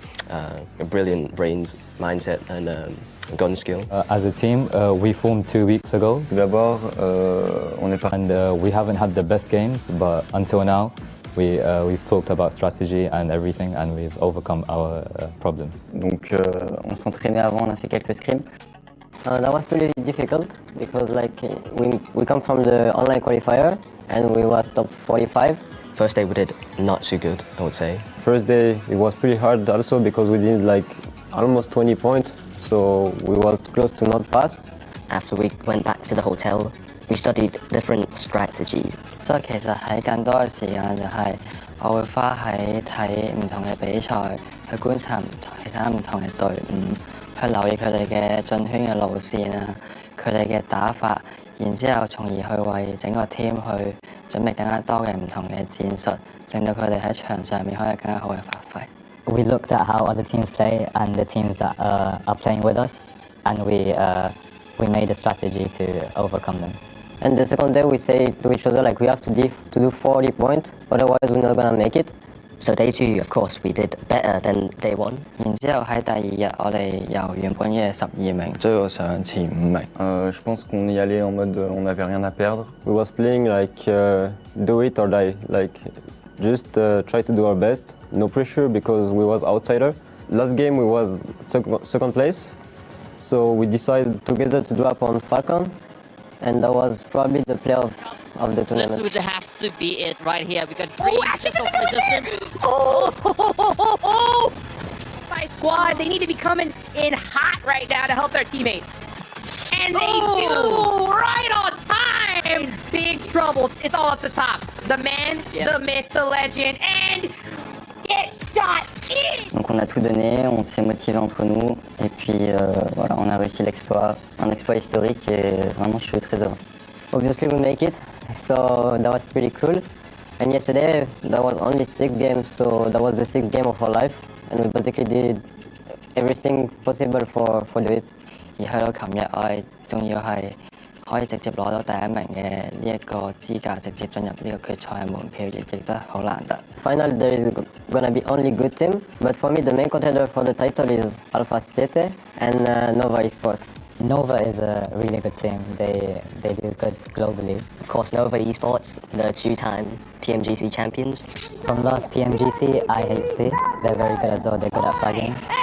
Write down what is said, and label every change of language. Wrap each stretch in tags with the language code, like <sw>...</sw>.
<en>A brilliant brains, mindset and gun skill. As a team, we formed 2 weeks ago.</en> <fr>D'abord, on est parti.</fr> <en>And we haven't had the best games, but until now, we've talked about strategy and everything, and we've overcome our problems.</en> <fr>Donc, on s'entraînait avant, on a fait quelques scrims.</fr> <en>That was pretty difficult because like we come from the online qualifier and we was top 45. First day we did not too good, I would say. First day, it was pretty hard also because we did like almost 20 points, so we was close to not pass. After we went back to the hotel, we studied different strategies.</en> <yue>所以其實喺更多嘅時間就係我會花喺睇唔同嘅比賽，去觀察其他唔同嘅隊伍，去留意佢哋嘅進圈嘅路線啊，佢哋嘅打法，然之後從而去為整個 team 去準備更加多嘅唔同嘅戰術，令到佢哋喺場上面可以更加好嘅發揮。</yue> <en>We looked at how other teams play and the teams that are playing with us, and we made a strategy to overcome them. And the second day we say to each other like we have to do 40 points, otherwise we're not gonna make it. So day 2, of course, we did better than day 1.</en> <yue>然之後喺第二日我哋由原本嘅12名追到上前5名。</yue> <fr>Je pense qu'on y allait en mode on n'avait rien à perdre.</fr> <en>We was playing like do it or die, like just try to do our best. No pressure because we was outsider, last game we was second place, so we decided together to drop on Falcon, and that was probably the playoff of the tournament. This would have to be it right here. We got three adjustments. My squad, they need to be coming in hot right now to help their teammates. And they do, right on time. In big trouble. It's all up the top. The man, the myth, the legend, and get shot in.</en> <fr>Donc on a tout donné, on s'est motivé entre nous et puis voilà, on a réussi l'exploit, un exploit historique et vraiment je suis très heureux.</fr> <en>Obviously we make it, so that was pretty cool. And yesterday that was only 6 games, so that was the 6th game of our life, and we basically did everything possible for do it.</en> <yue>而喺度琴日我係仲要係可以直接攞到第一名嘅呢一個資格，直接進入呢個決賽嘅門票，亦都係好難得。</yue> <en>Finally, there is gonna be only good team, but for me the main contender for the title is Alpha City and Nova Esports. Nova is a really good team. They do good globally. Of course, Nova Esports, the 2-time PMGC champions. From last PMGC, IHC, they're very good as well. They're good at fragging.</en>